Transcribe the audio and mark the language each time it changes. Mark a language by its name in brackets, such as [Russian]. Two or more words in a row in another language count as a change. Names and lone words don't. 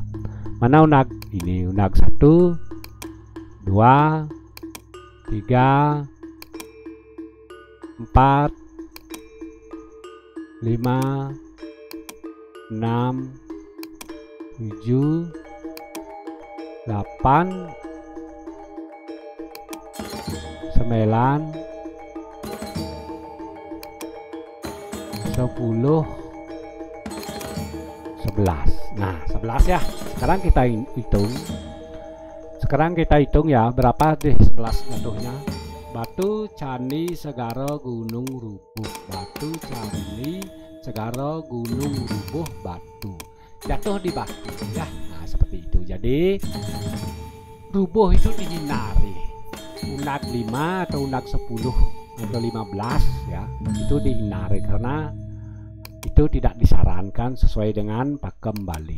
[Indonesian] Mana unag? Ini unag 1, 2, 3, 4, 5, 6, 7, 8, 9, 10, 11. Nah 11 ya. Sekarang kita hitung. Sekarang kita hitung ya berapa deh 11 jatuhnya. Batu candi Segara Gunung Rubuh, batu candi Segara Gunung Rubuh batu jatuh di batu ya. Nah seperti itu. Jadi rubuh itu dihindari. Unag 5 atau unag 10 atau 15 ya, itu dihindari karena itu tidak disarankan sesuai dengan pakem Bali.